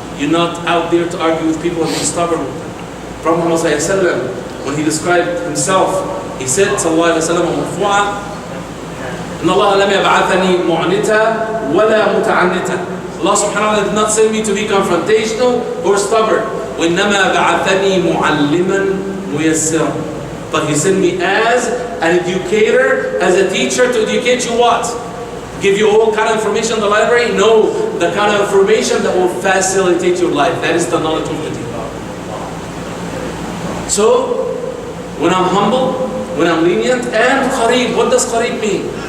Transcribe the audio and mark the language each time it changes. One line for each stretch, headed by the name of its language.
English: You're not out there to argue with people and be stubborn with them. Prophet Muhammad ﷺ, when he described himself, he said, sallallahu alayhi wa sallam,
Arabic: مرفوعا, إن الله لم يبعثني معنتا ولا متعنتا.
English: Allah subhanahu wa ta'ala did not send me to be confrontational or stubborn.
Arabic: وإنما بعثني معلما ميسرا.
English: But he sent me as an educator, as a teacher to educate you what? Give you all kind of information in the library? No, the kind of information that will facilitate your life. That is the knowledge of the deen. So, when I'm humble, when I'm lenient, and qareeb, what does qareeb mean?